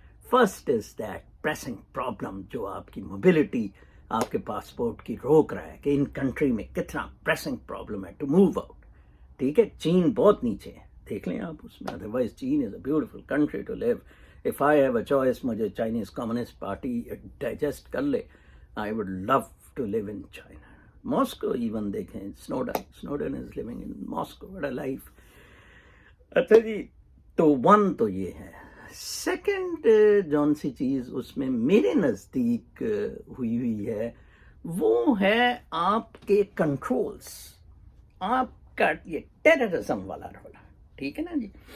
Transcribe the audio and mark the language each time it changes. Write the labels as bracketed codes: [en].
[en] first is that pressing problem [ur] جو آپ کی موبلٹی, آپ کے پاسپورٹ کی روک رہا ہے, کہ ان کنٹری میں کتنا پریسنگ پرابلم ہے [en] To move out. [ur] ٹھیک ہے, چین بہت نیچے ہے, دیکھ لیں آپ اس میں. [en] Otherwise China is a beautiful country to live. If I have a choice, [ur] مجھے چائنیز کمیونسٹ پارٹی ڈائجسٹ کر لے, [en] I would love to live in China. Moscow even [ur] دیکھیں, [en] Snowden is living in Moscow. What a life. [ur] اچھا جی, تو one تو یہ ہے. Second جون سی چیز اس میں میرے نزدیک ہوئی ہے, وہ ہے آپ کے کنٹرولز, آپ کا یہ ٹیررزم والا رولا. ٹھیک ہے نا جی.